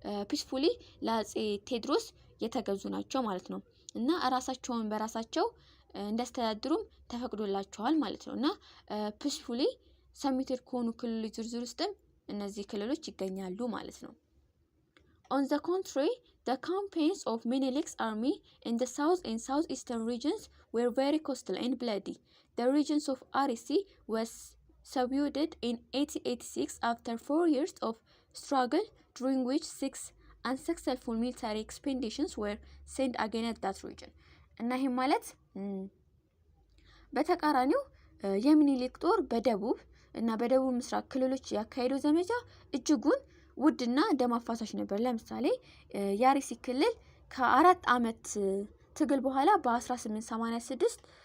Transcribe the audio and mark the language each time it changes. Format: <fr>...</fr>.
<am>ፒስፉሊ ለአጼ ቴዎድሮስ የተገዙ ናቸው ማለት ነው እና ራሳቸውን በራሳቸው እንዲያስተዳድሩም ተፈቅዶላቸዋል ማለት ነው እና ፒስፉሊ ሰሚትድ ከሆኑ ክልሎች ዝርዝር ውስጥም እነዚህ ክልሎች ይገኛሉ ማለት ነው።</am> <en>On the contrary, the campaigns of Menelik's army in the south and southeastern regions were very costly and bloody. The regions of Arisi was subdued in 1886 after 4 years of struggle, during which 6 unsuccessful military expeditions were sent against that region.</en> <am>እና ይሄ ማለት በተቃራኒው የሚኒሊክ ጦር በደቡብ እና በደቡብ ምስራቅ ክልሎች ያካሄደው ዘመቻ እጅጉን ውድና ደም አፋሳሽ ነበር። ለምሳሌ የአርሲ ክልል ከ4 ዓመት ትግል በኋላ በ1886</am>